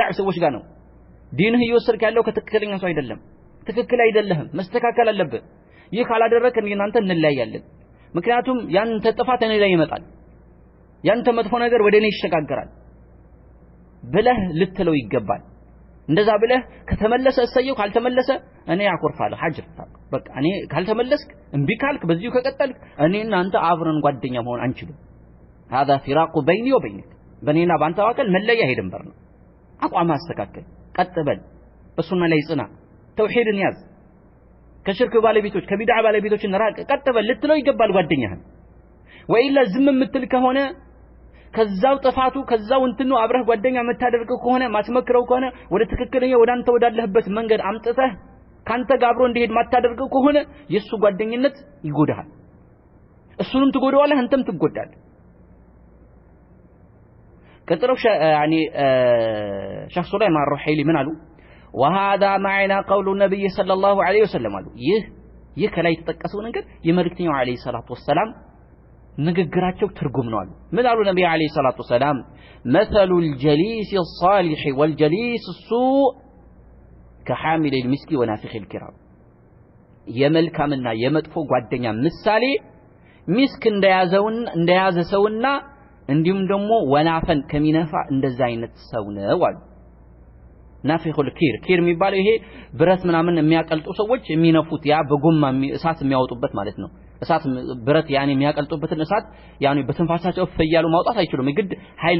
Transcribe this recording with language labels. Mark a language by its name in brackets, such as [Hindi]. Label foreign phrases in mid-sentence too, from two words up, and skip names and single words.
[Amharic] ሰዎች ጋር ነው ዲንህ እየወሰድክ ያለው ከትክክለኛ ሰው አይደለም ትክክል አይደለህም መስተካከል አለብህ ይህ ካላደረክ እናንተ እንለያያለን ምክንያቱም ያንተ ጥፋት እኔ ላይ ይመጣል ያንተ መጥፎ ነገር ወደ እኔ ይሸጋገራል ብለህ ልትለው ይገባል እንደዛ ብለህ ከተመለሰ እሰየው ካልተመለሰ እኔ አኮርፋለሁ ሐጅር በቃ እኔ ካልተመለስክ እንቢ ካልክ በዚሁ ከቀጠልክ እኔ እናንተ አብረን ጓደኛ መሆን አንችልም [Arabic] هذا فراق بيني وبينك [Amharic] በኔና ባንተ መካከል መለያ ሄደንበር ነው አቋም አስተካከል ቀጥበል በሱና ላይ ጽና ተውሂድን ያዝ ከሽርክ ባለቤቶች ከቢድዓ ባለቤቶች ራቅ ቀጥበል ልትለው ይገባል ጓደኛህን ወይላ ዝም የምትል ከሆነ ከዛው ጥፋቱ ከዛው እንትኑ አብረህ ጓደኛ መታደርገው ከሆነ ማትመክረው ከሆነ ወደ ትክክለኛ ወደ አንተ ወዳለህበት መንገድ አምጥተህ ካንተ ጋር አብሮ እንዲሄድ ማታደርገው ከሆነ የሱ ጓደኝነት ይጎዳሃል እሱንም ትጎዳዋለህ አንተም ትጎዳለህ [Arabic] كتروا يعني شيخ سليمان الرحيلي من قالوا وهذا معنى قول النبي صلى الله عليه وسلم قالوا [Amharic] ይህ ከላይ ተጠቀሰው ነገር የመልእክተኛው [Arabic] عليه الصلاة والسلام [Amharic] ንግግራቸው ትርጉም ነው አሉ ምን አሉ ነብዩ [Arabic] عليه الصلاة والسلام مثل الجليس الصالح والجليس السوء كحامل المسك ونافخ الكرام [Amharic] የመልካምና የመጥፎ ጓደኛ ምሳሌ ሚስክ እንደያዘ ሰውና እንዲሁም ደግሞ ወናፈን ከሚነፋ እንደዛ አይነት ሰው ነው አሉ [Arabic] نافخ الكير [Amharic] የሚባለው ይሄ ብረት ምናምን የሚያቀልጡ ሰዎች የሚነፉት ያ በጎማ እሳት የሚያወጡበት ማለት ነው እሳት ብረት ያኔ የሚያቀልጡበትን እሳት ያኔ በትንፋሳቸው ፈያሉ ማውጣት አይችሉም ግድ ኃይል